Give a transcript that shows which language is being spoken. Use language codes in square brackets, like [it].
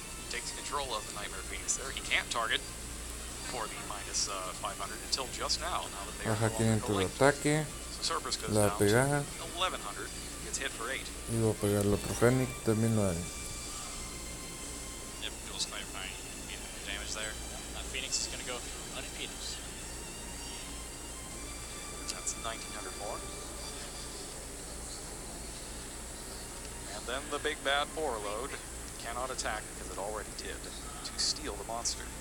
[en] Takes control of the Nightmare Phoenix there. He can't target for the minus 500 until just now. [es] Baja tiene tu ataque. La va a pegar. [en] 1100 gets hit for 8. [es] Y va a pegar el otro Fénix, también lo daña. [en] Yep, dual snipe 9 damage there. Phoenix is going to go unimpeded. That's 1900 more. And then the big bad Vorlode cannot attack because it already did to steal the monster.